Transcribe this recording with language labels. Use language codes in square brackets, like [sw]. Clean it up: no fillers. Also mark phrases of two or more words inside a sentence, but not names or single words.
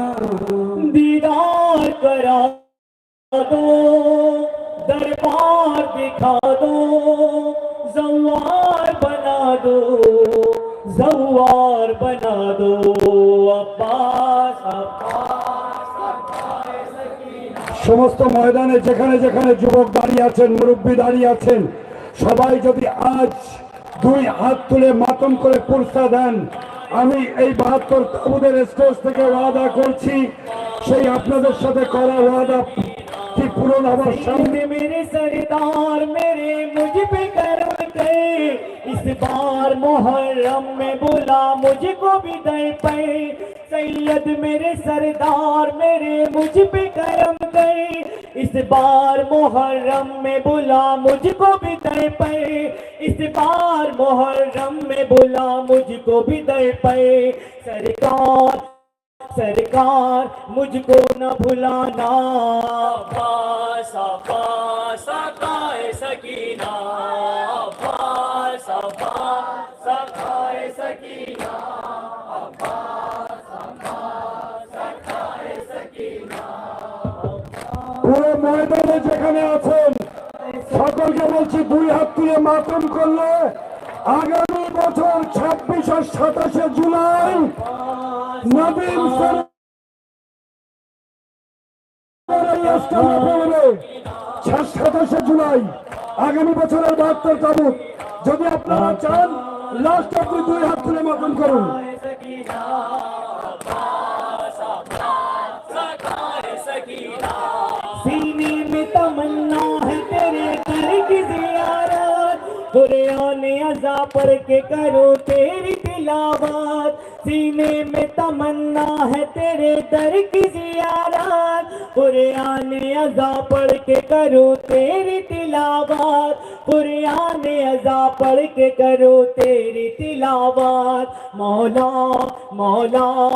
[ur] دیدار کرا دو، دربار دکھا دو، زوار بنا دو، زوار بنا دو، عباس عباس سقائے سکینہ. [bn] সমস্ত ময়দানে যেখানে যেখানে যুবক দাঁড়িয়ে আছেন, মুরব্বী দাঁড়িয়ে আছেন, সবাই যদি আজ দুই হাত তুলে মাতম করে পুরস্কার দেন, আমি এই 72 তাবুদের স্টেজ থেকে ওয়াদা করছি, সেই আপনাদের সাথে করা ওয়াদা কি পূরণ হবার সামনে। [ur] میرے سردار میرے مجھ پہ کرم کر، اس بار محرم میں بلا مجھ کو بھی در پہ. سید میرے سردار میرے مجھ پہ کرم کر، اس بار محرم میں بلا مجھ کو بھی در پہ، اس بار محرم میں بلا مجھ کو بھی در پہ. सरकार سرکار مجھ کو نہ بھلانا عباس عباس سقائے سکینہ عباس عباس سقائے سکینہ عباس عباس سقائے سکینہ [bn] পুরো ময়দানে যেখানে আছেন সকলকে বলছি দুই হাত তুলে মাতম করলে আগামী বছর 26 আর 27 জুলাই নবীন সরকার 27 জুলাই আগামী বছরের 72 তাবুত যদি আপনারা চান লাস্ট অব্দি দুই হাত তুলে মাতম করুন [ur] سینے میں تمنا ہے تیرے در کی زیارت قرآن عزا پڑھ کے کرو تیری تلاوت سینے میں تمنا ہے تیرے در کی زیارت قرآن عزا پڑھ کے کرو تیری تلاوت قرآن عزا پڑھ کے کرو تیری تلاوت مولا مولا